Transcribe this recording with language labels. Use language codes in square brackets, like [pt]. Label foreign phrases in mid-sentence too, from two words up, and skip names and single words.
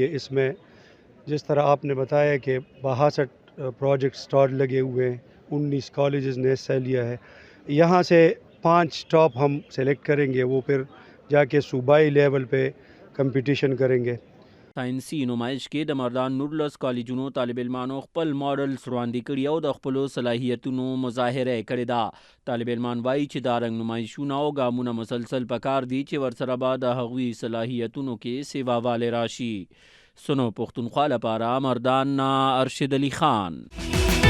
[ur] اس میں جس طرح آپ نے بتایا کہ 62 پروجیکٹ سٹارٹ لگے ہوئے ہیں، 19 کالجز نے حصہ لیا ہے. یہاں سے 5 ٹاپ ہم سلیکٹ کریں گے، وہ پھر جا کے صوبائی لیول پہ کمپٹیشن کریں گے. سائنسی نمائش [ps] کې د مردان 19 کالجونو طالب علمانو خپل ماډلز وړاندې کړي او د خپلو صلاحیتونو مظاهره کړې ده. طالب علمان وایي چې دا رنګ نمایشونه او ګامونه مسلسل پکار دي چې ورسره به د هغوی صلاحیتونو کې سیواوالی راشي. سنو پښتونخوا لپاره مردان نه ارشد علي خان.